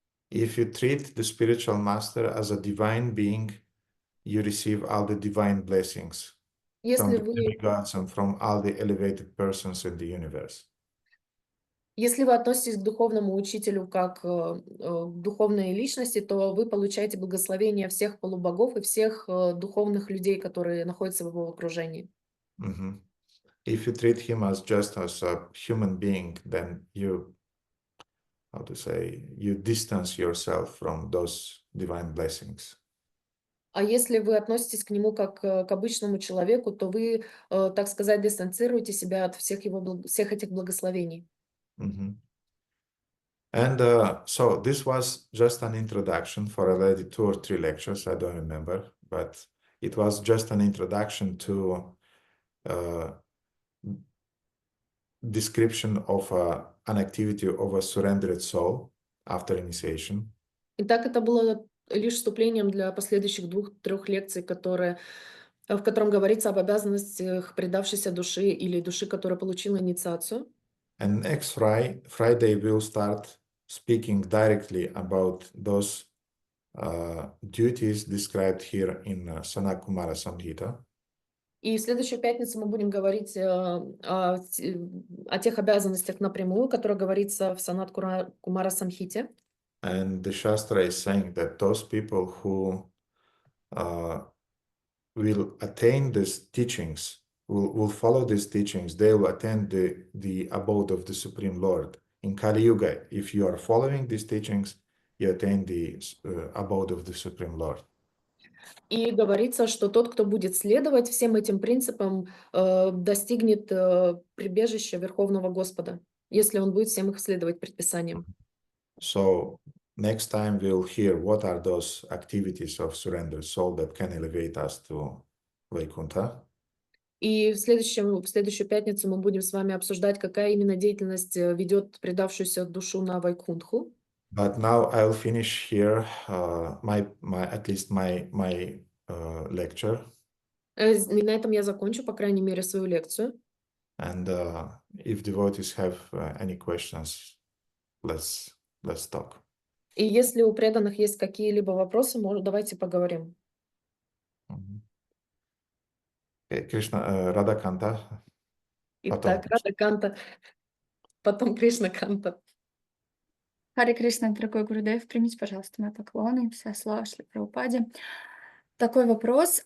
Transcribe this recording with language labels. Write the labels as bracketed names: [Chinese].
[English] If you treat the spiritual master as a divine being, you receive all the divine blessings from the demigods and from all the elevated persons in the universe. [Russian] Если вы относитесь к духовному учителю как к духовной личности, то вы получаете благословение всех полубогов и всех духовных людей, которые находятся в его окружении. [English] If you treat him as just as a human being, then you distance yourself from those divine blessings. [Russian] А если вы относитесь к нему как к обычному человеку, то вы, так сказать, дистанцируете себя от всех этих благословений. [English] And so this was just an introduction for already 2 or 3 lectures, I don't remember, but it was just an introduction to description of an activity of a surrendered soul after initiation. [Russian] Итак, это было лишь вступлением для последующих 2-3 лекций, в котором говорится об обязанностях предавшейся души или души, которая получила инициацию. [English] And next Friday we'll start speaking directly about those duties described here in Sanat-Kumara Samhita. [Russian] И в следующую пятницу мы будем говорить о тех обязанностях напрямую, которые говорится в Санат-Кумара Самхите. [English] And the Shastra is saying that those people who will attain these teachings, will follow these teachings, they will attain the abode of the Supreme Lord. In Kali Yuga, if you are following these teachings, you attain the abode of the Supreme Lord. [Russian] И говорится, что тот, кто будет следовать всем этим принципам, достигнет прибежища Верховного Господа, если он будет всем их следовать предписаниям. [English] So next time we'll hear what are those activities of surrendered soul that can elevate us to Vaikuntha. [Russian] И в следующую пятницу мы будем с вами обсуждать, какая именно деятельность ведет предавшуюся душу на Вайкунтху. [English] But now I'll finish here my lecture. [Russian] И на этом я закончу, по крайней мере, свою лекцию. [English] And if devotees have any questions, let's talk. [Russian] И если у преданных есть какие-либо вопросы, давайте поговорим. Кришна, Рада Канта. Итак, Рада Канта, потом Кришна Канта. Харе Кришна, дорогой Гурудев, примите, пожалуйста, мои поклоны, вся слава Шри Прабхупаде. Такой вопрос.